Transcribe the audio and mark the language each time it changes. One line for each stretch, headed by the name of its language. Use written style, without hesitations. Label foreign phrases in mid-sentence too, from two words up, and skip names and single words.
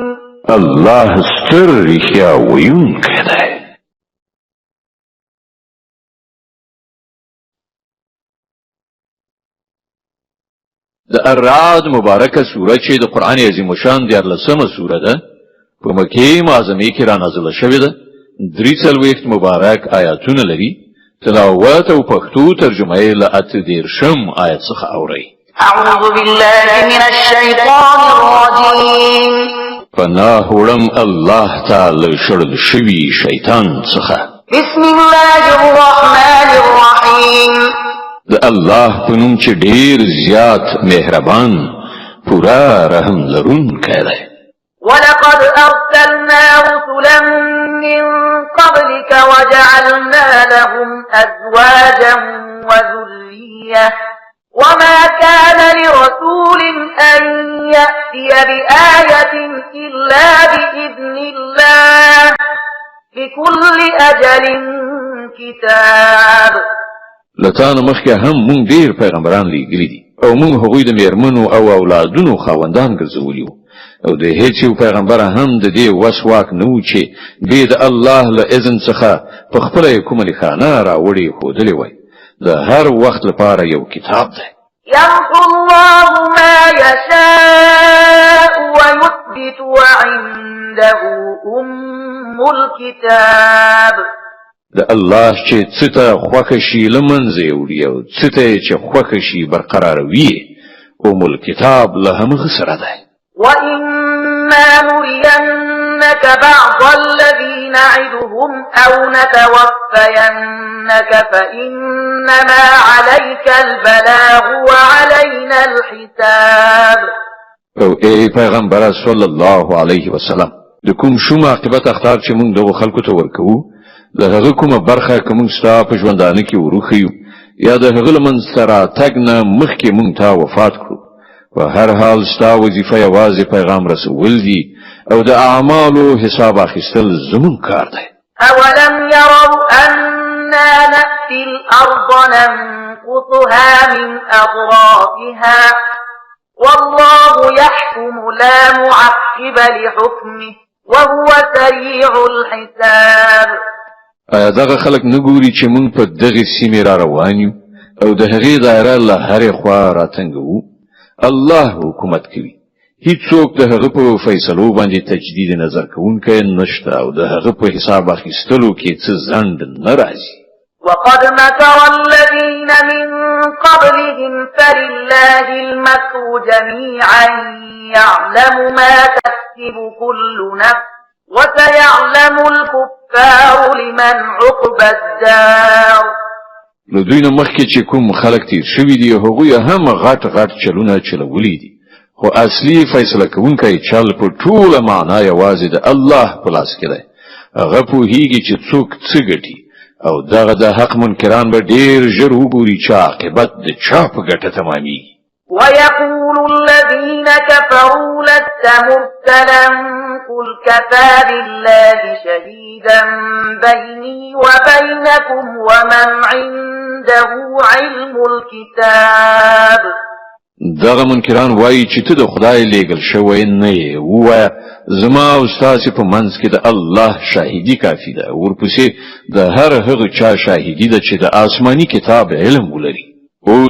Pashto: الله ستر رښتیا ویونکی دی د الرعد مبارکه سوره چې د قرآن عظیم الشان 14مه سوره ده په مکې معظمه کې را نازله شوې ده 43 مبارک آیاتونه لري تلاوت او پښتو ترجمه یې له 18 آیت څخه اورئ
Arabic: اعوذ بالله من الشیطان الرجیم
Pashto: پناه وړم الله تعالی شړل شوی شیطان څخه
Arabic: بسم الله الرحمن الرحیم
Pashto: د الله په نوم چې ډیر زیات مهربان پورا رحم لرونکی دی
Arabic: ولقد أرسلنا رسلا من قبلك وجعلنا لهم أزواجا وذرية وما كان لرسول أن يأتي بآية إلا بإذن الله لكل أجل كتاب
Pashto: لتان مخکې هم مونږ ډیر پیغمبران لیږلي دي او مونږ هغوی د میرمنو او اولادونو خاوندان ګرځولي وو او د هیڅ یو پیغمبر هم د دې وس واک نه و چې بې د الله له اذن څخه په خپله یې کومه لیکانه راوړې ښودلې وای د هر وخت لپاره یو کتاب دی
Arabic: يمحو الله ما يشاء ويثبت وعنده أم الكتاب
Pashto: د الله چې څه ته خوښ شي لمنځه وړي او څه ته چې خوښ شي برقرار وي الكتاب له همغه سره ده.
Arabic: وإما نرينك بعض الذي نعدهم أو نتوفينك فإنما عليك البلاغ وعلينا الحساب.
Pashto: او ای پیغمبر
Arabic: صلی الله علیه وسلم
Pashto: د کوم شوم عاقبت اختار چې موږ دغه خلکو ته ورکو د هغه کومه برخه کوم ستا په ژوندانه کې وروخیو یا د هغه لمن سره تګ نه مخکې موږ ته وفات کړو په هر حال ستا وظیفه یوازې پیغام رسول دي او د اعمالو حساب اخیستل زمون کار دی.
Arabic: اولم يروا أنا نأتي الأرض ننقصها من أطرافها والله يحكم لا معقب لحكمه وهو سريع الحساب.
Pashto: دغه خلک نګوري چې مونږ په دغه سیمه را روان یو او د هغې دایره له هرې خوا راتنګو. الله حکومت کوي. هیڅوک د هغه په فیصلو باندې تجدید نظر کوونکی نشته او د هغه په حساب اخیستلو کې څه ځنډ نه راځي.
Arabic: وقد مكر الذين من قبلهم فلله المكر جميعا يعلم ما تكسب كل نفس وسيعلم الكفار لمن عقبى الدار.
Pashto: نو دوی نه مخکې چې کوم خلک تیر شوي دي هغوی هم غټ چلونه چلولي دي خو اصلي فیصله کوونکی چل په ټوله معنا یوازې د الله په لاس کې دی. هغه پوهیږي چې څوک څه ګټي او دغه د حق منکران به ډیر ژر وګوري چې عاقبت د چا په ګټه تمامېږي.
Arabic: ويقول الذين كفروا لست مرسلا قل كفى بالله شهيدا بيني وبينكم ومن عنده علم الكتاب.
Pashto: دغه منکران وایي چې ته د خدای لېږل شوی نه یې ووایه زما او ستاسې په منځ کې د الله شاهدي کافي ده ورپسې د هر هغه چا شاهدي ده چې د آسماني کتاب علم ولري.